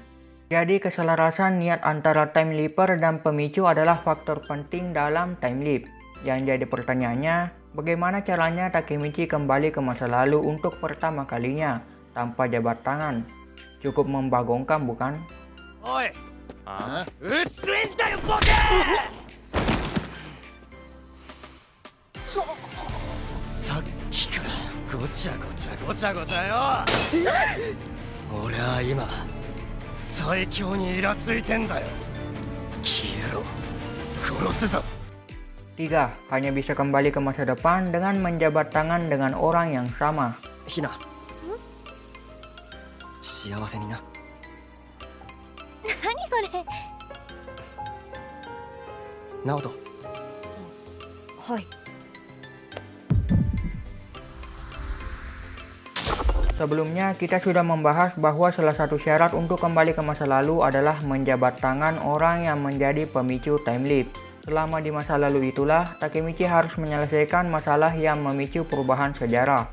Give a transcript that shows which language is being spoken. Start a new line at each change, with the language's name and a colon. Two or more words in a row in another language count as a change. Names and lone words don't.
Indonesian: Jadi keselarasan niat antara
English: time leaper
Indonesian: dan pemicu adalah faktor penting dalam
English: time leap.
Indonesian: Yang jadi pertanyaannya, bagaimana caranya Takemichi kembali ke masa lalu untuk pertama kalinya tanpa jabat tangan? Cukup membagongkan bukan?
Japanese: おい。あうっせえんだよボケ。さっきからごちゃごちゃごちゃごちゃよ。俺は今最強にイラついてんだよ。消えろ。殺すぞ。 3.
Indonesian: Hanya bisa kembali ke masa depan dengan menjabat tangan dengan orang yang sama.
Japanese: ひな。幸せにな。何それ。ナオト。はい。
Indonesian: Sebelumnya kita sudah membahas bahwa salah satu syarat untuk kembali ke masa lalu adalah menjabat tangan orang yang menjadi pemicu
English: time leap.
Indonesian: Selama di masa lalu itulah, Takemichi harus menyelesaikan masalah yang memicu perubahan sejarah.